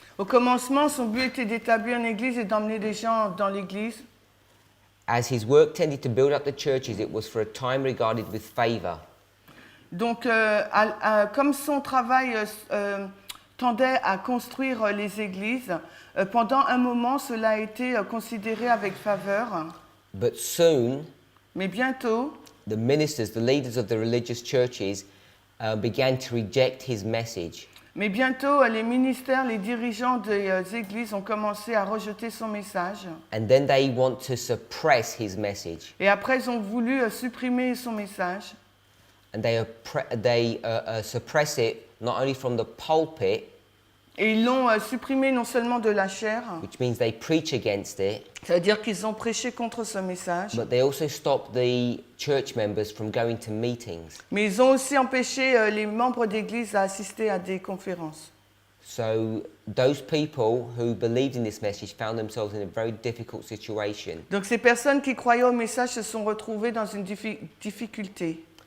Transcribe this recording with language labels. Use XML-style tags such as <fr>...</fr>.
<fr>Au commencement, son but était d'établir une église et d'emmener des gens dans l'église.</fr> <en>As his work tended to build up the churches, it was for a time regarded with favor.</en> <fr>Donc, comme son travail tendait à construire les églises, pendant un moment, cela a été considéré avec faveur.</fr> <en>But soon,</en> <fr>Mais bientôt,</fr> <en>the ministers, the leaders of the religious churches, began to reject his message.</en> <fr>les ministères, les dirigeants des églises ont commencé à rejeter son message.</fr> <en>And then they want to suppress his message.</en> <fr>Et après, ils ont voulu supprimer son message.</fr> <en>And they suppress it not only from the pulpit,</en> <fr>Et ils l'ont supprimé non seulement de la chair,</fr> <en>which means they preach against it,</en> <fr>ça veut dire qu'ils ont prêché contre ce message,</fr> <en>but they also stop the church members from going to meetings.</en> <fr>mais ils ont aussi empêché les membres d'église à assister à des conférences.</fr> <en>So those people who believed in this message found themselves in a very difficult situation.</en> <fr>Donc ces personnes qui croyaient au message se sont retrouvées dans une difficulté.</fr>